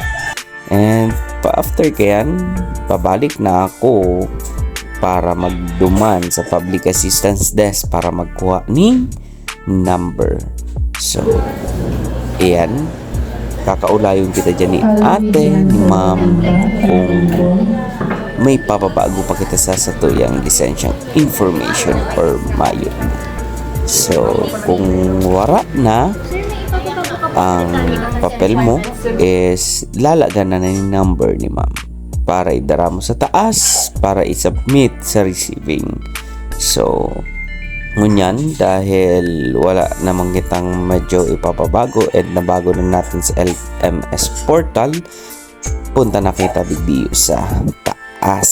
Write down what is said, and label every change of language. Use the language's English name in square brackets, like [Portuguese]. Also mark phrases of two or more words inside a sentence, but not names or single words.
[English] And after [Bikol] kayan, pabalik na ako para magduman sa Public Assistance Desk para magkuha ni number. So, ayan. Kakaulayon kita dyan ni ate, ni ma'am, kung may papabago pa kita sa satuyang lisensyang information or mayon. So, kung wala na ang papel mo is lalagan na yung number ni ma'am para idara mo sa taas para i-submit sa receiving. So, ngunyan dahil wala namang kitang medyo ipapabago and nabago na natin sa LMS portal, punta na kita video sa taas.